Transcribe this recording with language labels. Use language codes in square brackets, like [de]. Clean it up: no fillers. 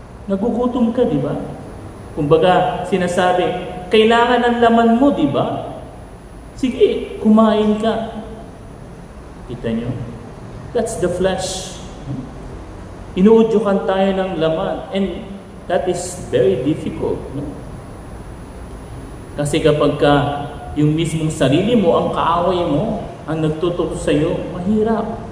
[tl] Nagugutom ka, diba? Kumbaga, sinasabi, kailangan ng laman mo, diba? Sige, kumain ka. Kita nyo? [en] That's the flesh. [tl] Inuudyukan tayo ng laman. [en] And that is very difficult. [tl] No? Kasi kapag yung mismong sarili mo, ang kaaway mo, ang nagtutok sa iyo, mahirap.